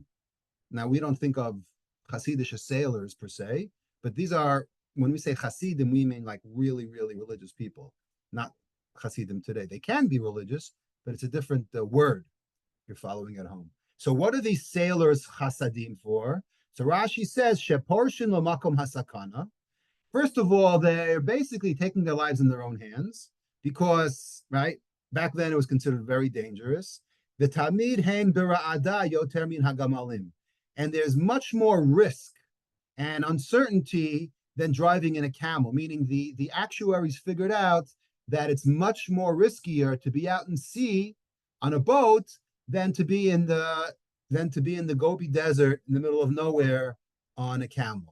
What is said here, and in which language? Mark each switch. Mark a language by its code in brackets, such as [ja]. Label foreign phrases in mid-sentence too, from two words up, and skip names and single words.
[en] Now, we don't think of Hasidish as sailors per se, but these are, when we say Hasidim, we mean like really, really religious people, not Hasidim today. They can be religious, but it's a different word. You're following at home. So what are these sailors chasadim for? So Rashi says, [he] sheporshin lamakom hasakana. [en] First of all, they're basically taking their lives in their own hands because, right, back then it was considered very dangerous. [he] The tamid hein bira'ada yoter min hagamalim. [en] And there's much more risk and uncertainty than driving in a camel, meaning the actuaries figured out that it's much more riskier to be out in sea on a boat than to be in the Gobi Desert in the middle of nowhere on a camel.